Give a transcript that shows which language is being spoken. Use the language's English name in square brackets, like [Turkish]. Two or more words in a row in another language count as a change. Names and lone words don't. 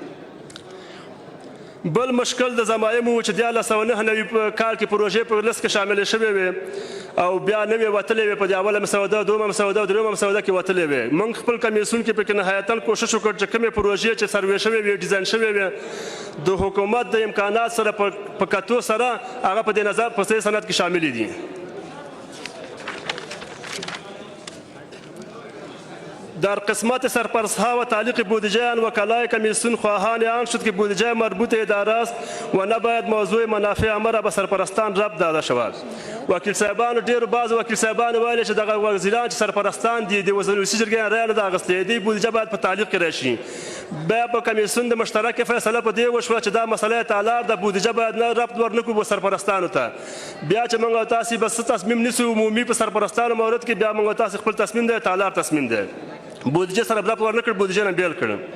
[Pashto] بل مشکل د ضمایمو چې 1999 کال کې پروژې په لست کې شاملې شوې وې او بیا نوې وتلې وې، په دې اوله مسوده، دویمه مسوده او دریمه مسوده کې وتلې وې. موږ خپل کمیسیون کې پکې نهایتاً کوشش وکړ چې کومې پروژې چې سروې شوې وې، ډیزاین شوې وې، د حکومت د امکانات سره په کتو سره هغه په دې نظر په سند کې شاملې دي. [Persian] در قسمت سرپرستها و تعلیق بودجه آن وکلای کمیسیون خواهان آن شد که بودجه مربوط اداره است و نباید موضوع منافع عامه را به سرپرستان ربط داده شود. [Pashto] وکیل صاحبانو ډېرو بعضو وکیل صاحبانو ویلي چې دغه وزیران چې سرپرستان دي د ولسي جرګې رایه نه ده اخیستې، دې بودجه باید په تعلیق کې راشي. بیا په کمیسیون د مشترکې فیصله په دې وشوه چې دا مسله تعالی د بودجه باید نه ربط ورنکړو سرپرستانو ته. بیا چې موږ تاسو به څه تصمیم نیسو عمومي په سرپرستانو مورد کې، بیا موږ تاسو خپل تصمیم دی تعالی تصمیم دی، بودجه سره ربط ورنکړ، بودجه نه بیل کړ.